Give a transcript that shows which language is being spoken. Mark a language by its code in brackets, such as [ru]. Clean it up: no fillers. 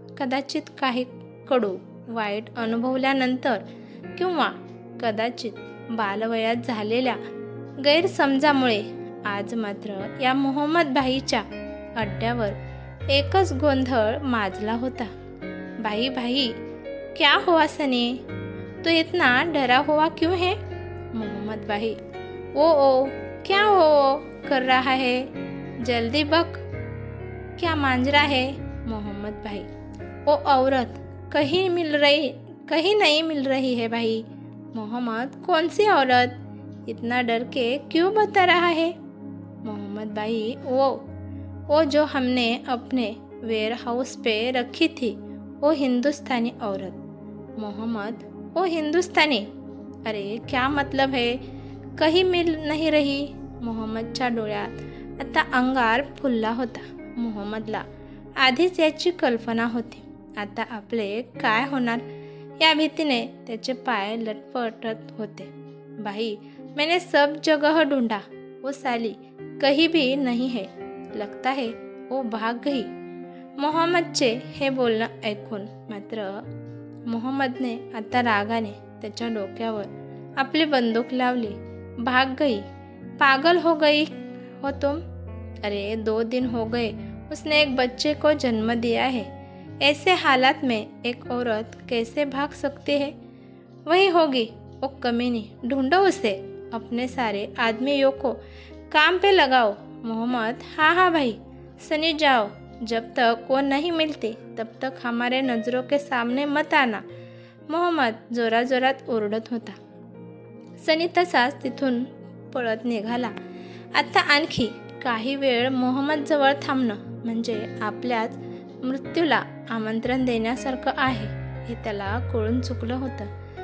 [mr] कदाचित काही कडू वाईट अनुभवल्यानंतर किंवा कदाचित बालवयात झालेल्या गैरसमजामुळे आज मात्र या मोहम्मद भाईच्या अड्ड्यावर एकच गोंधळ माजला होता. [hi] भाई भाई क्या हुआ सनी, तो इतना डरा हुआ क्यों है? मोहम्मद भाई ओ क्या हो कर रहा है, जल्दी बक, क्या मांजरा है? मोहम्मद भाई ओ औरत कहीं नहीं मिल रही है भाई. मोहम्मद कौन सी औरत, इतना डर के क्यों बता रहा है? मोहम्मद भाई वो जो हमने अपने वेयर हाउस पे रखी थी, वो हिंदुस्तानी औरत. मोहम्मद वो हिंदुस्तानी, अरे क्या मतलब है, कहीं मिल नहीं रही. [mr] मोहम्मदच्या डोळ्यात आता अंगार फुलला होता. मोहम्मदला आधीच याची कल्पना होती. आता आपले काय होणार या भीतीने त्याचे पाय लटपटत होते. [hi] भाई मैंने सब जगह ढूंढा, वो साली कहीं भी नहीं है, लगता है वो भाग गई. [mr] मोहम्मदचे हे बोलणं ऐकून मात्र मोहम्मदने आता रागाने त्याच्या डोक्यावर आपली बंदूक लावली. [hi] भाग गई, पागल हो गई हो तुम? अरे 2 दिन हो गए उसने एक बच्चे को जन्म दिया है. ऐसे हालात में एक औरत कैसे भाग सकती है? वही होगी वो कमीनी, ढूंढो उसे, अपने सारे आदमियों को काम पे लगाओ. मोहम्मद हाँ भाई, सनी जाओ, जब तक वो नहीं मिलती तब तक हमारे नज़रों के सामने मत आना. [mr] मोहम्मद जोराजोरात ओरडत होता. सनी तसाच तिथून पळत निघाला. आता आणखी काही वेळ मोहम्मद जवळ थांबणं म्हणजे आपल्याच मृत्यूला आमंत्रण देण्यासारखं आहे हे त्याला कळून चुकलं होतं.